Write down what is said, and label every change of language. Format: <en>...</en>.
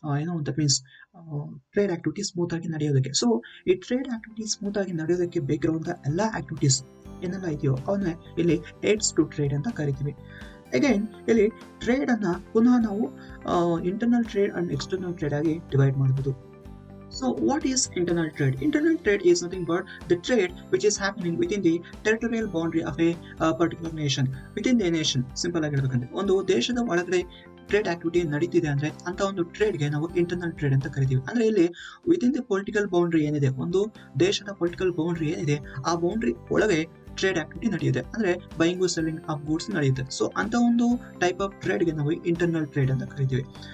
<kn>ಏನೋ that means trade activity smooth ಆಗಿ ನಡೆಯೋದಕ್ಕೆ. So ಈ ಟ್ರೇಡ್ ಆಕ್ಟಿವಿಟಿ ಸ್ಮೂತ್ ಆಗಿ ನಡೆಯೋದಕ್ಕೆ ಬೇಕಿರುವಂತಹ ಎಲ್ಲ ಆಕ್ಟಿವಿಟೀಸ್ ಏನೆಲ್ಲ ಇದೆಯೋ ಅವನ್ನ ಇಲ್ಲಿ ಏಡ್ಸ್ ಟು ಟ್ರೇಡ್ ಅಂತ ಕರಿತೀವಿ. ಅಗೈನ್ ಇಲ್ಲಿ ಟ್ರೇಡ್ ಅನ್ನ ಪುನಃ ನಾವು internal trade and external trade ಆಗಿ ಡಿವೈಡ್ ಮಾಡಬಹುದು.</kn> <en>So what is internal trade? Internal trade is nothing but the trade which is happening within the territorial boundary of a particular nation. Within the nation,</en> <kn>simple ಆಗಿ ಹೇಳ್ಬೇಕಂದ್ರೆ ಒಂದು ದೇಶದ ಒಳಗಡೆ trade activity ನಡೀತಿದೆ ಅಂದ್ರೆ ಅಂತ ಒಂದು ಟ್ರೇಡ್ಗೆ ನಾವು ಇಂಟರ್ನಲ್ ಟ್ರೇಡ್ ಅಂತ ಕರಿತೀವಿ. ಅಂದ್ರೆ ಇಲ್ಲಿ ವಿತಿನ್ ದಿ ಪೊಲಿಟಿಕಲ್ ಬೌಂಡ್ರಿ ಏನಿದೆ, ಒಂದು ದೇಶದ ಪೊಲಿಟಿಕಲ್ ಬೌಂಡ್ರಿ ಏನಿದೆ ಆ ಬೌಂಡ್ರಿ ಒಳಗೆ ಟ್ರೇಡ್ ಆಕ್ಟಿವಿಟಿ ನಡೆಯುತ್ತೆ. ಅಂದ್ರೆ ಬೈಯಿಂಗ್ ಸೆಲ್ಲಿಂಗ್ ಆಫ್ ಗೂಡ್ಸ್ ನಡೆಯುತ್ತೆ. ಸೊ ಅಂತ ಒಂದು ಟೈಪ್ ಆಫ್ ಟ್ರೇಡ್ಗೆ ನಾವು ಇಂಟರ್ನಲ್ ಟ್ರೇಡ್ ಅಂತ ಕರಿತೀವಿ.</kn>